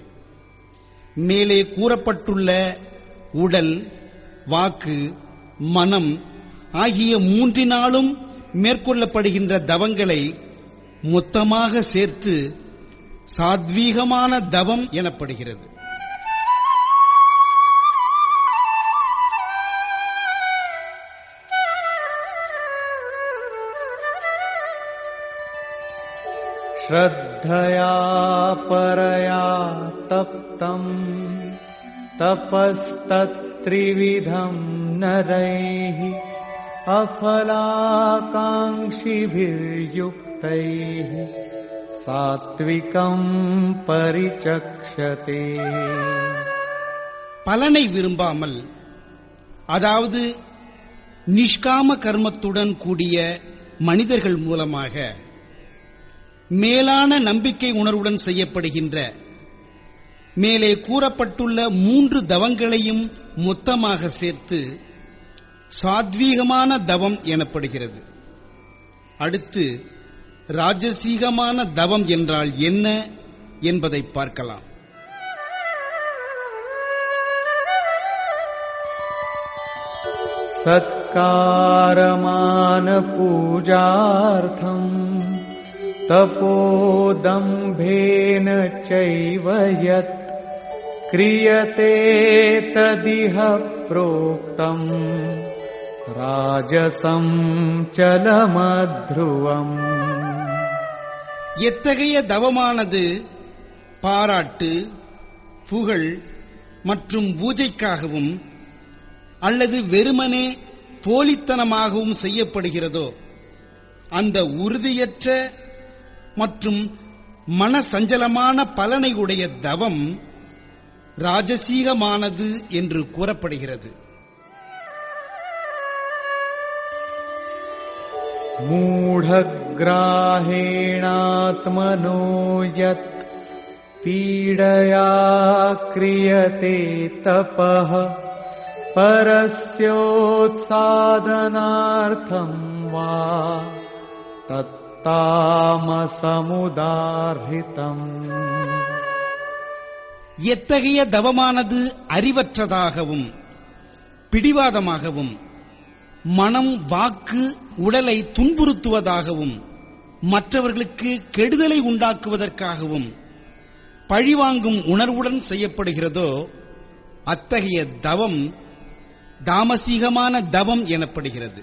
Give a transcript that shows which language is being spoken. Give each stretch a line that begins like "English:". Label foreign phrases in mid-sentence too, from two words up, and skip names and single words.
Tamil: மேலே கூறப்பட்டுள்ள உடல், வாக்கு, மனம் ஆகிய மூன்றினாலும் மேற்கொள்ளப்படுகின்ற தவங்களை மொத்தமாக சேர்த்து சாத்வீகமான தவம் எனப்படுகிறது.
Sanskrit: श्रद्धया परया तप्तं तपस्तत्त्रिविधं नरैः अफलाकाङ्क्षिभिर्युक्तैः सात्विकं परिचक्षते.
Tamil: பலனை விரும்பாமல், அதாவது நிஷ்காம கர்மத்துடன் கூடிய மனிதர்கள் மூலமாக மேலான நம்பிக்கை உணர்வுடன் செய்யப்படுகின்ற மேலே கூறப்பட்டுள்ள 3 தவங்களையும் மொத்தமாக சேர்த்து சாத்வீகமான தவம் எனப்படுகிறது. அடுத்து ராஜசீகமான தவம் என்றால் என்ன என்பதை பார்க்கலாம்.
Sanskrit: सत्कारमान पूजार्थम् तपोदम्भेन चैव यत् क्रियते तदिह प्रोक्तम् राजसं चलमध्रुवम्.
Tamil: எத்தகைய தவமானது பாராட்டு, புகழ் மற்றும் பூஜைக்காகவும் அல்லது வெறுமனே போலித்தனமாகவும் செய்யப்படுகிறதோ அந்த உறுதியற்ற மற்றும் மனசஞ்சலமான பலனை உடைய தவம் ராஜசீகமானது என்று கூறப்படுகிறது.
Sanskrit: मूढग्राहेणात्मनो यत् पीडया क्रियते तपः परस्योत्सादनार्थं वा तत्तामसमुदाहृतम्.
Tamil: எத்தகைய தவமானது அறிவற்றதாகவும் பிடிவாதமாகவும் மனம், வாக்கு, உடலை துன்புறுத்துவதாகவும் மற்றவர்களுக்கு கெடுதலை உண்டாக்குவதற்காகவும் பழிவாங்கும் உணர்வுடன் செய்யப்படுகிறதோ அத்தகைய தவம் தாமசீகமான தவம் எனப்படுகிறது.